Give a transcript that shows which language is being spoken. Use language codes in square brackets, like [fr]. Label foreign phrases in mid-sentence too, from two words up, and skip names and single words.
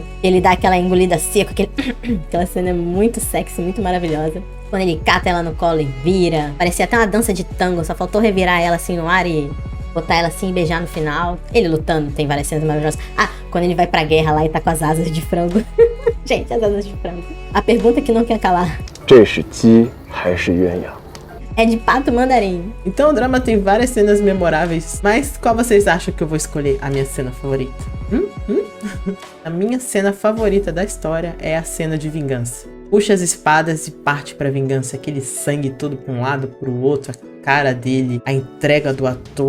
[pt] Ele dá aquela engolida seca, aquela cena é muito sexy, muito maravilhosa. Quando ele cata ela no colo e vira. Parecia até uma dança de tango, só faltou revirar ela assim no ar e botar ela assim e beijar no final. Ele lutando, tem várias cenas maravilhosas. Ah, quando ele vai pra guerra lá e tá com as asas de frango. Gente, as asas de frango. A pergunta que não quer calar. [zh] 这是鸡还是鸳鸯？ [pt] É de pato mandarim. Então o drama tem várias cenas memoráveis, mas qual vocês acham que eu vou escolher a minha cena favorita? A minha cena favorita da história é a cena de vingança. Puxa as espadas e parte pra vingança, aquele sangue todo pra um lado, pro outro, a cara dele, a entrega do ator.